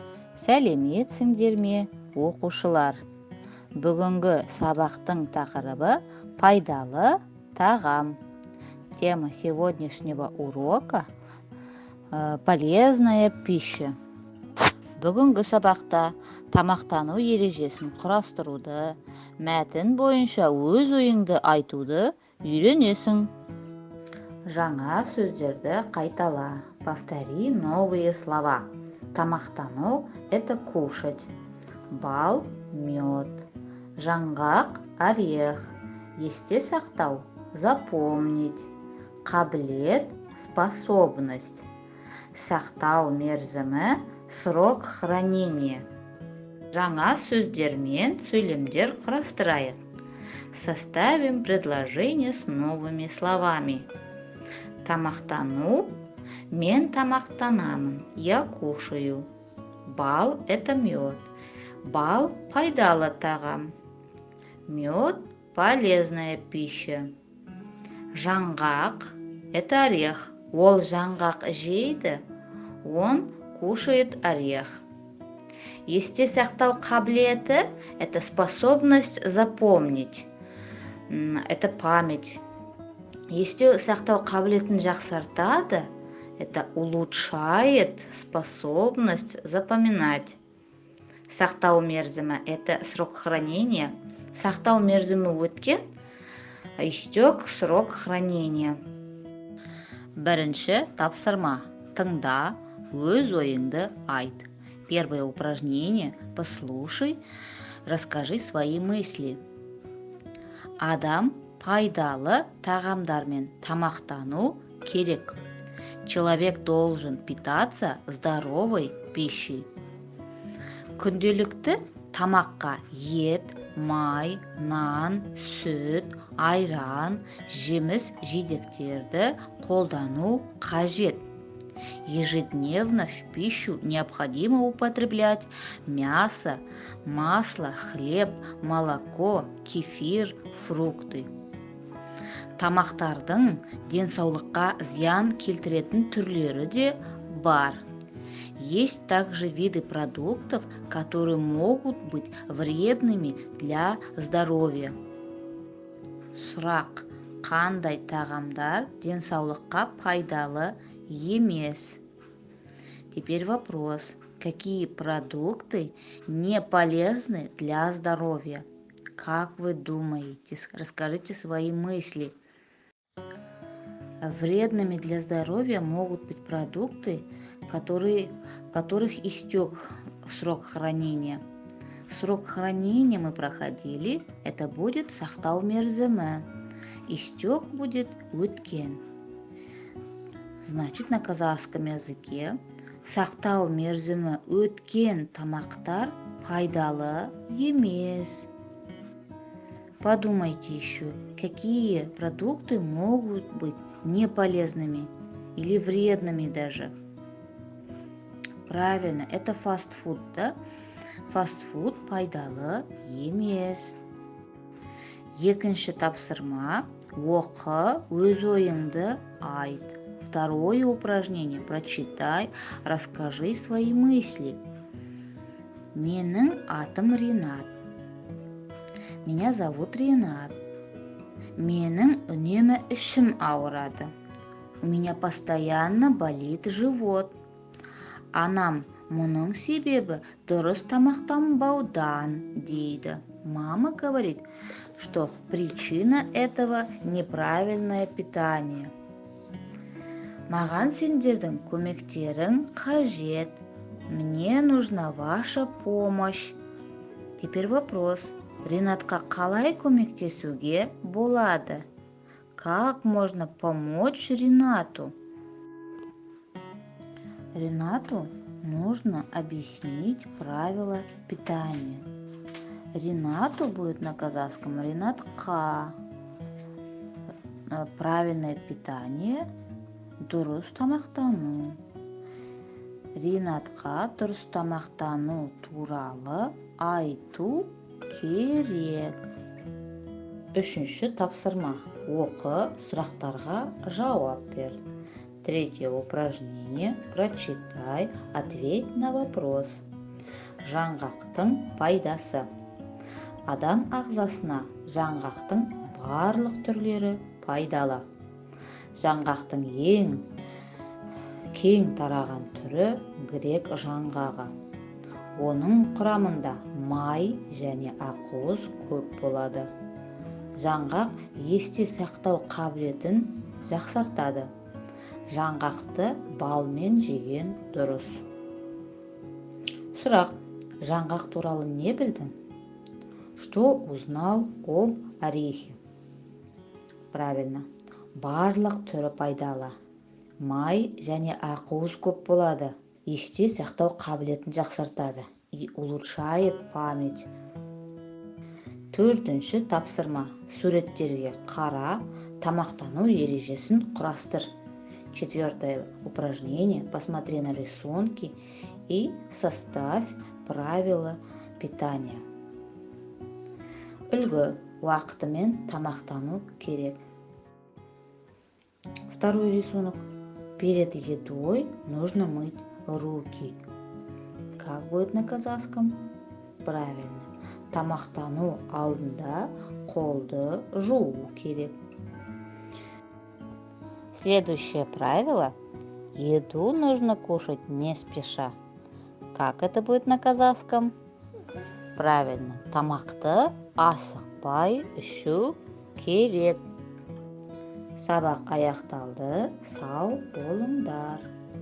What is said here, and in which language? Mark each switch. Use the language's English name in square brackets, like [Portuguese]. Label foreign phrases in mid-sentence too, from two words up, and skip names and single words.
[Kazakh] Сәлеметсіңдер ме, оқушылар? Бүгінгі сабақтың тақырыбы пайдалы тағам. [Russian] Тема сегодняшнего урока полезная пища. [Kazakh] Бүгінгі сабақта тамақтану ережесін құрастыруды, мәтін бойынша өз ойыңды айтуды үйренесің. Жаңа сөздерді қайтала. [Russian] Повтори новые слова. Тамақтану – это кушать. [Kazakh] Бал – мед. Жаңғақ – орех. Есте сақтау – запомнить. Қабілет – способность. Сақтау мерзімі – [Russian] срок хранения. [Kazakh] Жаңа сөздермен сөйлемдер құрастырайық. [Russian] Составим предложение с новыми словами. [Kazakh] Тамақтану – мен тамақтанамын, [Russian] я кушаю. Бал – это мед. [Kazakh] Бал – пайдалы тағам. [Russian] Мед – полезная пища. Жаңғақ – это орех. [Kazakh] Ол жаңғақ жейді, [Russian] он кушает орех. [Kazakh] Есте сақтау қабілеті – [Russian] это способность запомнить. Это память. [Kazakh] Есте сақтау қабілетін жақсартады, [Russian] это улучшает способность запоминать. [Kazakh] Сақтау мерзімі – [Russian] это срок хранения. [Kazakh] Сақтау мерзімі өткен, [Russian] истек срок хранения. [Kazakh] Бірінші тапсырма. Тыңда, өз ойыңды айт. [Russian] Первое упражнение. Послушай, расскажи свои мысли. [Kazakh] Адам пайдалы тағамдармен тамақтану керек. [Russian] Человек должен питаться здоровой пищей. [Kazakh] Күнделікті тамаққа ет, май, нан, сүт, айран, жеміс жидектерді қолдану қажет. [Russian] Ежедневно в пищу необходимо употреблять мясо, масло, хлеб, молоко, кефир, фрукты. [Kazakh] Тамақтардың денсаулыққа зиян келтіретін түрлері де бар. [Russian] Есть также виды продуктов, которые могут быть вредными для здоровья. [Kazakh] Сұрақ: қандай тағамдар денсаулыққа пайдалы емес? [Russian] Теперь вопрос: какие продукты не полезны для здоровья? Как вы думаете? Расскажите свои мысли. Вредными для здоровья могут быть продукты, которых истек срок хранения. Срок хранения мы проходили, это будет [Kazakh] сақтау мерзімі. [Russian] Истек будет өткен. Значит, на казахском языке [Kazakh] сақтау мерзімі өткен тамақтар пайдалы емес. [Russian] Подумайте еще, какие продукты могут быть неполезными или вредными даже. Правильно, это фастфуд, да? [Kazakh] Фастфуд пайдалы емес. Екінші тапсырма. Оқы, өз ойыңды айт. [Russian] Второе упражнение. Прочитай, расскажи свои мысли. [Kazakh] Менің атым Ринат. [Russian] Меня зовут Ринат. [Kazakh] Менің үнемі ішім ауырады. [Russian] У меня постоянно болит живот. [Kazakh] Анам мұның себебі дұрыс тамақтанбаудан дейді. [Russian] Мама говорит, что причина этого неправильное питание. [Kazakh] Маған сендердің көмектерің қажет. [Russian] Мне нужна ваша помощь. Теперь вопрос. [Kazakh] Ринатқа қалай көмектесуге болады? [Russian] Как можно помочь Ринату? Ринату нужно объяснить правила питания. Ринату будет на казахском Ринатқа. Правильное питание [Kazakh] дұрыс тамақтану. Ринатқа дұрыс тамақтану туралы айту керек. Үшінші тапсырма. Оқы, сұрақтарға жауап бер. Третье упражнение. Прочитай, ответь на вопрос. Жаңғақтың пайдасы. Адам ағзасына жаңғақтың барлық түрлері пайдалы. Жаңғақтың ең кең тараған түрі грек жаңғағы. Оның құрамында май және ақуыз көп болады. Жаңғақ есте сақтау қабілетін жақсартады. Жаңғақты балмен жеген дұрыс. Сұрақ: жаңғақ туралы не білдің? [Russian] Что узнал об орехе? Правильно. [Kazakh] Барлық түрі пайдалы. Май және ақуыз көп болады. Есте сақтау қабілетін жақсартады [Russian] и улучшает память. [Kazakh] Төртінші тапсырма. Суреттерге қара, тамақтану ережесін құрастыр. [Russian] Четвертое упражнение. Посмотри на рисунки и составь правила питания. [Kazakh] Үлгі: уақытымен тамақтану керек. [Russian] Второй рисунок. Перед едой нужно мыть руки. Как будет на казахском? Правильно. Тамақтану алдында қолды жуу керек. Следующее правило. Еду нужно кушать не спеша. Как это будет на казахском? Правильно. [Kazakh] Тамақты асықпай ішу керек. Сабақ аяқталды. Сау болыңдар.